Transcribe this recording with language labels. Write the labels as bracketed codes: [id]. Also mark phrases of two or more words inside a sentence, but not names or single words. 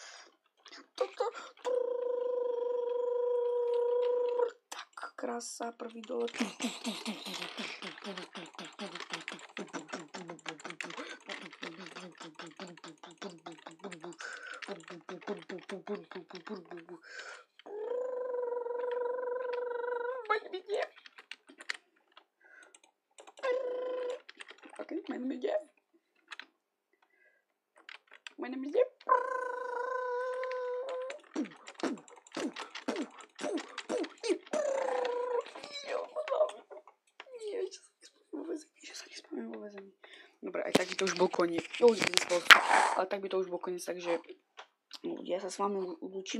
[sk] Tak, krása, prvý dole. Vidíte? [en] Okay, my name is Jeff. My name is Jeff. [sk] Že sa nespomínam vo väzení. Dobre, aj tak by to už bol koniec. Ale tak by to už bol koniec, takže ja sa s vami ľúčim.